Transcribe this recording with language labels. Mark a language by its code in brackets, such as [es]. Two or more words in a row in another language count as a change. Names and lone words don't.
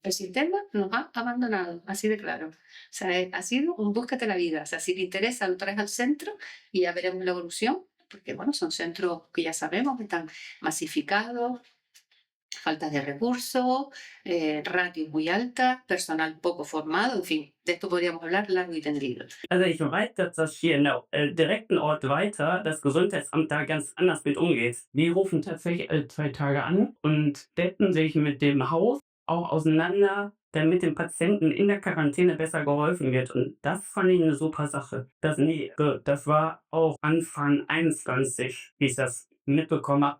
[es] El sistema nos ha abandonado, así de claro. O sea, ha sido un búscate la vida. O sea, si te interesa, lo traes al centro y ya veremos la evolución, porque bueno, son centros que ya sabemos que están masificados, falta de recursos, ratios muy altas, personal poco formado, en fin, de esto podríamos hablar largo y tendido. [de] Also ich weiß, dass das hier in der direkten Ort weiter das Gesundheitsamt da ganz anders mit umgeht. Die rufen tatsächlich alle 2 Tage an und setzen sich mit dem Haus auch auseinander, damit dem Patienten in der Quarantäne besser geholfen wird. Und das fand ich eine super Sache. Das war auch Anfang 21, wie ich das mitbekommen habe.